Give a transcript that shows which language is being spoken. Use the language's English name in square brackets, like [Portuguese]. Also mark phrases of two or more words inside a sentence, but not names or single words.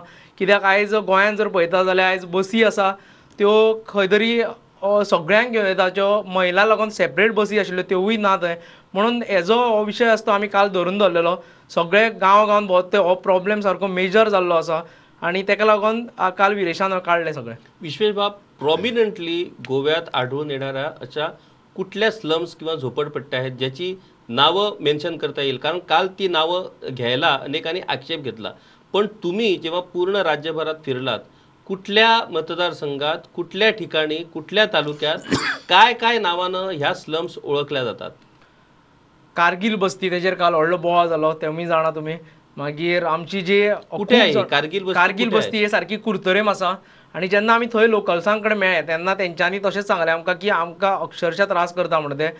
[Konkani] कित्याक आयज गोंयांत जर पळयता जाल्यार आयज बसी आसा त्यो खंय तरी सगळ्यांक घेवन येता, ज्यो महिला लागून सेपरेट बसी आशिल्ल्यो त्योवूय ना थंय. म्हणून हेजो हो विशय आसा तो आमी काल धरून दवरलेलो. सगळे गांवांत भोंवता ते हो प्रॉब्लेम सारको मेजर जाल्लो आसा आनी ताका लागून काल विरेशान काडले सगळे. [Marathi] विश्वेश बाब, प्रॉमिनंटली गोव्यात आढळून येणाऱ्या अशा कुठल्या स्लम्स किंवा झोपडपट्ट्या आहेत ज्याची नावं मेन्शन करता येईल? कारण काल ती नावं घ्यायला अनेकांनी आक्षेप घेतला, पण तुम्ही जेव्हा पूर्ण राज्यभरात फिरलात, कुठल्या मतदारसंघात, कुठल्या ठिकाणी, कुठल्या तालुक्यात काय नावानं ह्या स्लम्स ओळखल्या जातात? [Konkani] कारगिल बस्ती, तेजेर काल व्हडलो बोवाळ जालो, तेवूय जाणा तुमी. मागीर आमची जी [Marathi] कुठे आहे कारगिल [Konkani] बस्ती ही सारकी कुर्तरेम आसा. आनी जेन्ना आमी थंय लोकल्सां कडेन मेळ्ळे तेन्ना तेंच्यांनी तशेंच सांगलें आमकां की आमकां अक्षरशः त्रास करता म्हणून ते.